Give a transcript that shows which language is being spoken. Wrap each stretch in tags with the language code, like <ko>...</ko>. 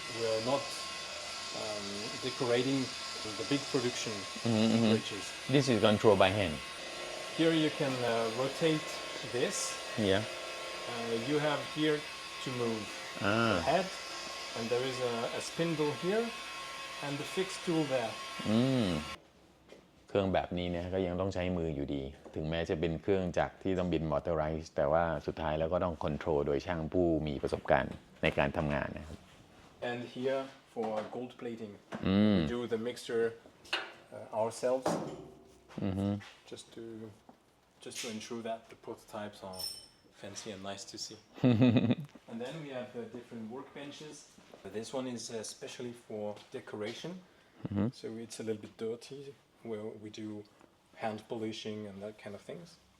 <en>We're not decorating the big production bridges. This is controlled by hand. Here you can rotate this. Yeah. You have here to move the head, and there is a spindle here, and the fixed tool there.</en> <th>เครื่องแบบนี้เนี่ยก็ยังต้องใช้มืออยู่ดี ถึงแม้จะเป็นเครื่องจักรที่ต้องบินมอเตอร์ไรส์แต่ว่าสุดท้ายแล้วก็ต้องคอนโทรลโดยช่างผู้มีประสบการณ์ในการทำงานนะครับ</th> <en>And here for gold plating, we do the mixture ourselves, just to ensure that the prototypes are fancy and nice to see. And then we have different workbenches. This one is especially for decoration, so it's a little bit dirty, where we do hand polishing and that kind of things.</en>